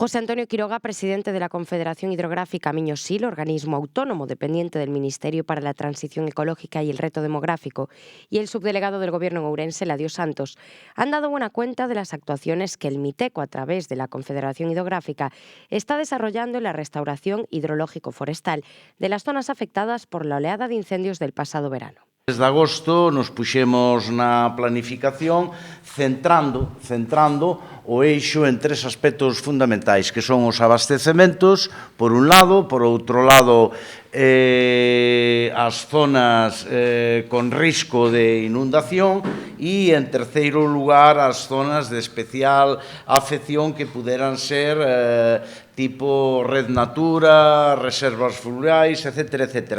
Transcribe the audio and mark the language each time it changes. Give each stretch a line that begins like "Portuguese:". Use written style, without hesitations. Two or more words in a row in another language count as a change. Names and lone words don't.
Spanish: José Antonio Quiroga, presidente de la Confederación Hidrográfica Miño-Sil, organismo autónomo dependiente del Ministerio para la Transición Ecológica y el Reto Demográfico, y el subdelegado del Gobierno en Ourense, Eladio Santos, han dado buena cuenta de las actuaciones que el MITECO, a través de la Confederación Hidrográfica, está desarrollando en la restauración hidrológico-forestal de las zonas afectadas por la oleada de incendios del pasado verano.
Galician: Desde agosto nos puxemos na planificación centrando o eixo en tres aspectos fundamentais, que son os abastecementos, por un lado, por outro lado, as zonas con risco de inundación e, en terceiro lugar, as zonas de especial afección que puderan ser tipo Red Natura, reservas fluviais, etc., etc.